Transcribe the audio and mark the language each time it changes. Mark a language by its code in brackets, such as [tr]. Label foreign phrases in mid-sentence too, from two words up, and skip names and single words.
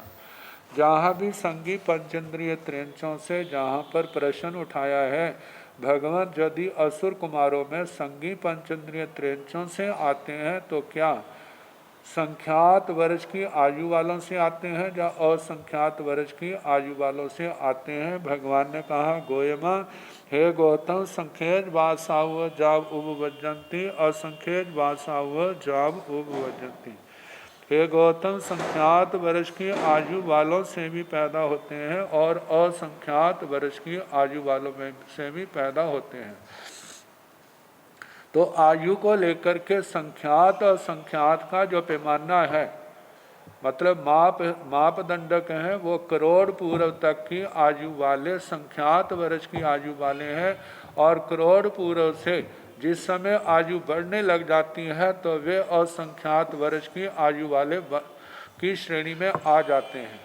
[hi] जहाँ भी संगी पंचेंद्रिय त्रयंचों से जहाँ पर प्रश्न उठाया है, भगवान यदि असुर कुमारों में संगी पंचेंद्रिय त्रयंचों से आते हैं तो क्या संख्यात वर्ष की आयु वालों से आते हैं या असंख्यात वर्ष की आयु वालों से आते हैं। भगवान ने कहा, [pra] गोयमा [hi] हे गौतम, [pra] संख्येज वासाव जाव उपवज्जन्ति, असंख्येज वासाव जाव उपवज्जन्ति। [hi] हे गौतम, संख्यात वर्ष की आयु वालों से भी पैदा होते हैं और असंख्यात वर्ष की आयु वालों में से भी पैदा होते हैं। तो आयु को लेकर के संख्यात और संख्यात का जो पैमाना है, मतलब मापदंडक हैं, वो करोड़ पूर्व तक की आयु वाले संख्यात वर्ष की आयु वाले हैं, और करोड़ पूर्व से जिस समय आयु बढ़ने लग जाती है तो वे असंख्यात वर्ष की आयु वाले की श्रेणी में आ जाते हैं।